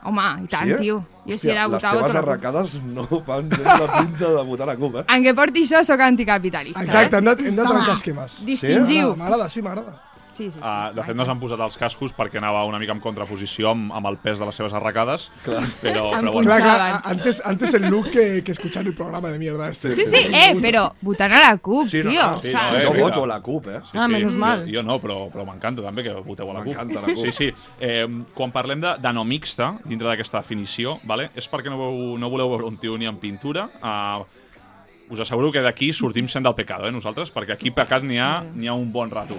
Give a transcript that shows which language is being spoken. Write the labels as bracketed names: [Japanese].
[Catalan] Home, i tant, tio. Jo si he de votar, voto les teves arracades no fan gens la pinta de votar a la CUP, En què porti això, sóc anticapitalista. Exacte, hem de trencar esquemes. Distingiu. M'agrada, sí, m'agrada. Sí. De fet, no s'han posat els cascos perquè anava una mica en contraposició amb el pes de les seves arracades. Però bueno. [Spanish] Clar, antes el look que escuchar el programa de mierda este. [Catalan] Sí, però votant a la CUP, tio. Jo voto a la CUP, menys mal. Jo no, però m'encanta també que voteu a la CUP. M'encanta la CUP. Sí. Quan parlem de no mixta, dintre d'aquesta definició, és perquè no voleu veure un tio ni en pintura. Us asseguro que d'aquí sortim sent del Pecado, nosaltres, perquè aquí pecat n'hi ha un bon rato.